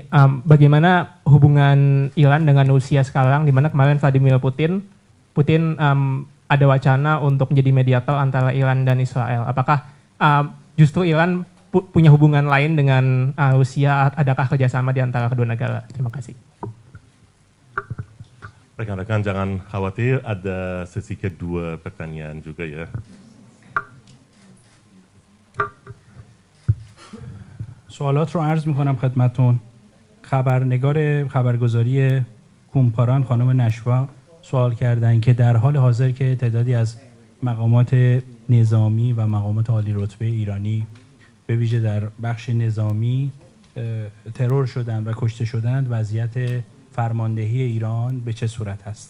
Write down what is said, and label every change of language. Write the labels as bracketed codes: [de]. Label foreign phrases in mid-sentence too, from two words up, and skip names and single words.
[id] Bagaimana hubungan Iran dengan Rusia sekarang, di mana kemarin Vladimir Putin ada wacana untuk menjadi mediator antara Iran dan Israel. Apakah justru Iran punya hubungan lain dengan Rusia? Adakah kerjasama di antara kedua negara? Terima kasih. Rekan-rekan jangan khawatir, ada sesi kedua pertanyaan juga ya. [fa] سوالات رو عرض میکنم خدمتون. خبرگزاری کومپاران خانم نشوا سوال کردن که در حال حاضر که تعدادی از مقامات نظامی و مقامات عالی رتبه ایرانی به ویژه در بخش نظامی ترور شدند و کشته شدند، وضعیت فرماندهی ایران به چه صورت هست؟